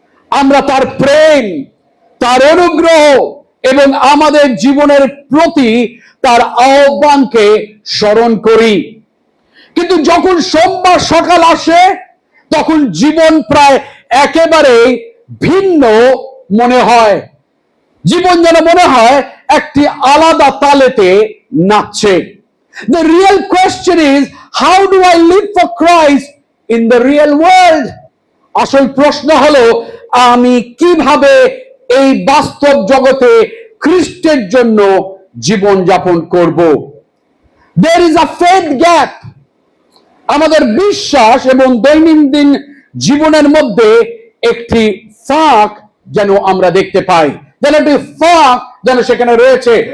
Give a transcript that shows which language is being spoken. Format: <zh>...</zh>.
<bn>আমরা তার প্রেম, তার অনুগ্রহ এবং আমাদের জীবনের প্রতি তার আহ্বানকে স্মরণ করি। কিন্তু যখন সোমবার সকাল আসে তখন জীবন প্রায় একেবারে ভিন্ন মনে হয়। জীবন যেন মনে হয় একটি আলাদা তালেতে নাচছে।</bn> <en>The real question is, how do I live for Christ in the real world?</en> <bn>আসল প্রশ্ন হলো, আমি কিভাবে এই বাস্তব জগতে খ্রিস্টের জন্য জীবন যাপন করব।</bn> <en>There is a faith gap.</en> <bn>আমাদের বিশ্বাস এবং দৈনন্দিন জীবনের মধ্যে একটি ফাঁক যেন আমরা দেখতে পাই, যেন একটি ফাঁক যেন সেখানে রয়েছে।</bn>